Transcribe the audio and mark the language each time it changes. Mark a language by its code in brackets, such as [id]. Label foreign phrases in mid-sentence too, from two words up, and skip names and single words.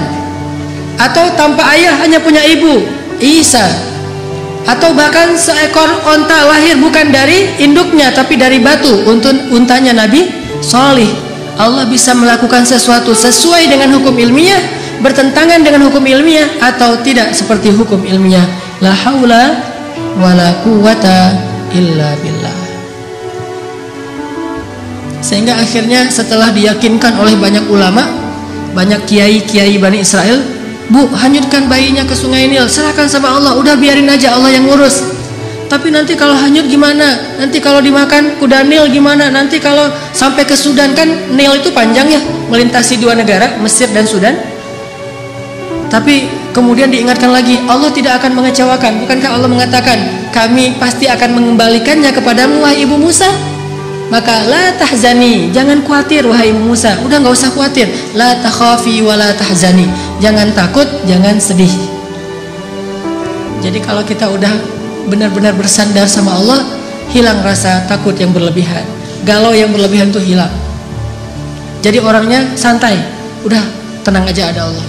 [id] Atau tanpa ayah, hanya punya ibu, Isa. Atau bahkan seekor onta lahir bukan dari induknya tapi dari batu, untanya Nabi Shalih. Allah bisa melakukan sesuatu sesuai dengan hukum ilmiah, bertentangan dengan hukum ilmiah, atau tidak seperti hukum ilmiah. [ar] لا حول ولا قوة إلا بالله. [id] Sehingga akhirnya setelah diyakinkan oleh banyak ulama, banyak kiai-kiai Bani Israel, Bu, hanyutkan bayinya ke sungai Nil, serahkan sama Allah, udah biarin aja Allah yang ngurus. Tapi nanti kalau hanyut gimana? Nanti kalau dimakan kuda Nil gimana? Nanti kalau sampai ke Sudan, kan Nil itu panjang ya, melintasi dua negara, Mesir dan Sudan. Tapi kemudian diingatkan lagi, Allah tidak akan mengecewakan. Bukankah Allah mengatakan, kami pasti akan mengembalikannya kepadamu wahai ibu Musa? Maka [ar] لا تحزني, [id] jangan khawatir wahai ibu Musa. Udah nggak usah khawatir. [ar] لا تخافي ولا تحزني, [id] jangan takut, jangan sedih. Jadi kalau kita udah benar-benar bersandar sama Allah, hilang rasa takut yang berlebihan, galau yang berlebihan itu hilang. Jadi orangnya santai, udah tenang aja, ada Allah.